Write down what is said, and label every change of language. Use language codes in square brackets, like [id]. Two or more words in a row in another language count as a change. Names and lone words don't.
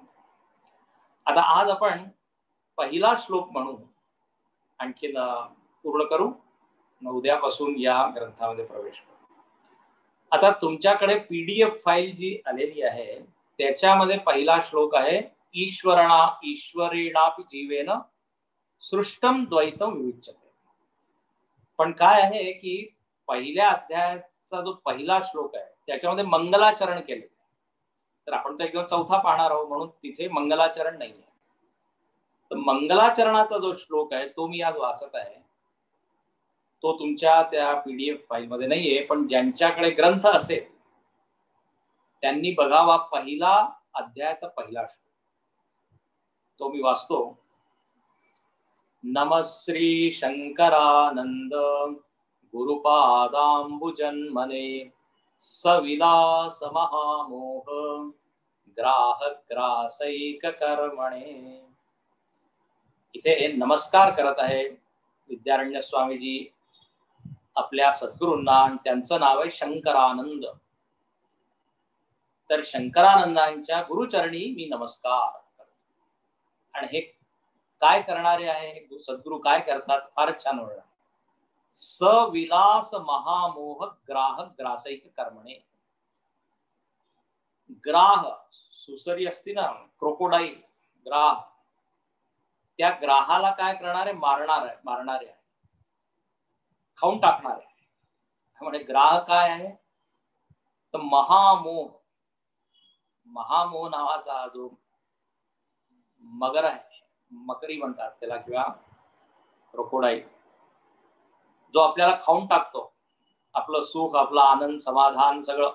[mr] आता आज आपण पहिला श्लोक म्हणून आणखीन पूर्ण करू. उद्यापासून या ग्रंथामध्ये प्रवेश करू. आता तुमच्याकडे PDF फाईल जी आलेली आहे त्याच्यामध्ये पहिला श्लोक आहे [sa] ईश्वरेणापि जीवेन सृष्टम द्वैतम विविच्यते. [mr] पण काय आहे की पहिल्या अध्यायाचा जो पहिला श्लोक आहे त्याच्यामध्ये मंगलाचरण केले. तर आपण तर एकदम चौथा पाहणार आहोत, म्हणून तिथे मंगलाचरण नाहीये. तर मंगलाचरणाचा जो श्लोक आहे तो मी आज वाचत आहे. तो तुमच्या त्या PDF फाईलमध्ये नाहीये. पण ज्यांच्याकडे ग्रंथ असेल त्यांनी बघावा पहिला अध्यायाचा पहिला श्लोक. तो मी वाचतो. [sa] नमः श्री शंकरानंद गुरुपादांबुजन्मने सविलास महामोह ग्राहग्रासैक कर्मणे. [mr] इथे नमस्कार करत आहे विद्यारण्य स्वामीजी आपल्या सद्गुरूंना, आणि त्यांचं नाव आहे शंकरानंद. तर शंकरानंदांच्या गुरुचरणी मी नमस्कार करतो. आणि हे काय करणारे आहे, सद्गुरू काय करतात, फारच छान वर्णन. [sa] सविलास महामोह ग्राह ग्रासैक कर्मणे. [mr] ग्राह सुसरी असती ना, क्रोकोडाईल ग्राह, त्या ग्राहाला काय करणारे, मारणारे आहे, खाऊन टाकणारे आहे. म्हणजे ग्राह काय आहे तर महामोह. महामोह नावाचा जो मगर आहे, मकरी म्हणतात त्याला किंवा क्रोकोडाईल, जो आपल्याला खाऊन टाकतो आपलं सुख, आपला आनंद, समाधान सगळं.